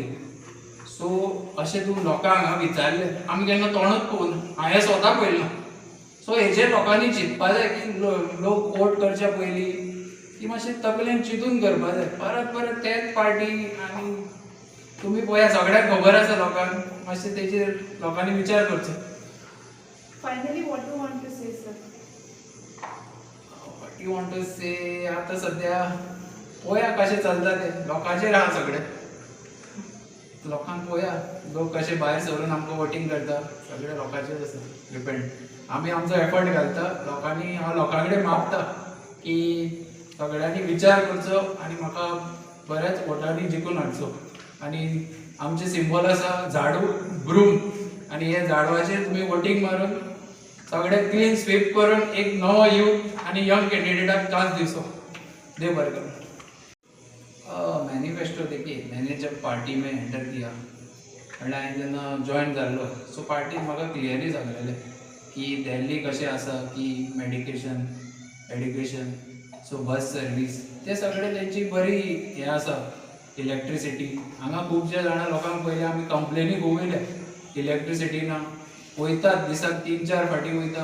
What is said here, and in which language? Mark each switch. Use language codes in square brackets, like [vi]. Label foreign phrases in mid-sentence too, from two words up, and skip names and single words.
[kok] सो अशें तूं लोकांक हांगा विचारलें आमी केन्ना तोंडूच पळोवना हांवें स्वता पळयलां. सो हेजेर लोकांनी चिंतपा जाय की लोक वोट करच्या पयलीं की मातशें तकलेन चिंतून करपा जाय. परत परत तेच पार्टी आनी तुमी पळया सगळ्यांक खबर आसा लोकांक मातशें तेजेर लोकांनी विचार करचो. [en] Finally, what you want to say, sir? what you want to say [kok] आतां सद्या पळया कशें चलता तें लोकांचेर आहा सगळें. लोकांक पळया लोक कशे भायर सरून आमकां वोटींग करता सगळें लोकांचेर आसा डिपेंड. आमी आमचो एफर्ट घालता लोकांनी हांव लोकां कडेन मागता की सगळ्यांनी विचार करचो आनी म्हाका बऱ्याच वोटांनी जिखून हाडचो. आनी आमचे सिंबल आसा झाडू ब्रूम आनी हे झाडवाचेर तुमी वोटींग मारून सगळें [en] clean sweep [kok] करून एक नवो यूथ आनी यंग कॅन्डिडेटाक चान्स दिवचो. देव बरें करूं. [hi] मॅनिफेस्टो देखीए मैंने जब पार्टी में एंटर किया [kok] म्हणल्यार हांवें जेन्ना जॉयन जाल्लो सो पार्टीन म्हाका क्लियरली सांगलेलें की दिल्ली कशें आसा की [en] medication education [kok] सो [en] bus service [kok] ते सगळें तेंची बरी हें आसा. इलेक्ट्रिसिटी हांगा खुबशे जाणां लोकांक पयलीं आमी कंप्लेनी खूब येयल्या इलेक्ट्रिसिटी ना वयतात दिसाक 3-4 फावटी वयता.